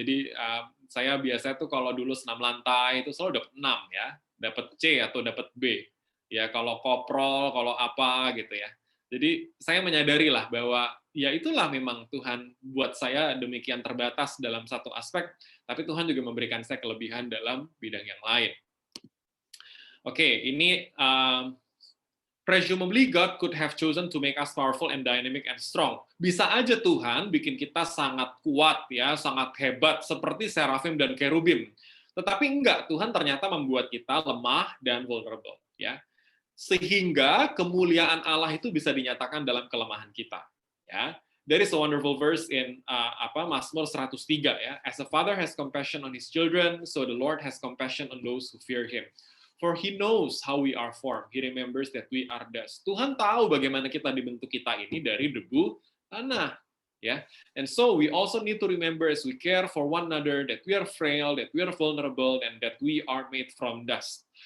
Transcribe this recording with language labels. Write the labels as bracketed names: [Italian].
[Indonesian] Jadi saya biasa tuh kalau dulu senam lantai itu selalu dapat 6 ya, dapat C atau dapat B. Ya kalau koprol, kalau apa gitu ya. Jadi saya menyadari lah bahwa ya itulah memang Tuhan buat saya demikian terbatas dalam satu aspek, tapi Tuhan juga memberikan saya kelebihan dalam bidang yang lain. [English] Oke, ini presumably God could have chosen to make us powerful and dynamic and strong. [Indonesian] Bisa aja Tuhan bikin kita sangat kuat ya, sangat hebat seperti serafim dan kerubim. Tetapi enggak, Tuhan ternyata membuat kita lemah dan vulnerable ya. Sehingga kemuliaan Allah itu bisa dinyatakan dalam kelemahan kita ya. [English] There is a wonderful verse in Mazmur 103 ya. As a father has compassion on his children, so the Lord has compassion on those who fear him. For he knows how we are formed. He remembers that we are dust. [Indonesian] Tuhan tahu bagaimana kita dibentuk kita ini dari debu tanah. Ya. [English] And so we also need to remember as we care for one another that we are frail, that we are vulnerable, and that we are made from dust.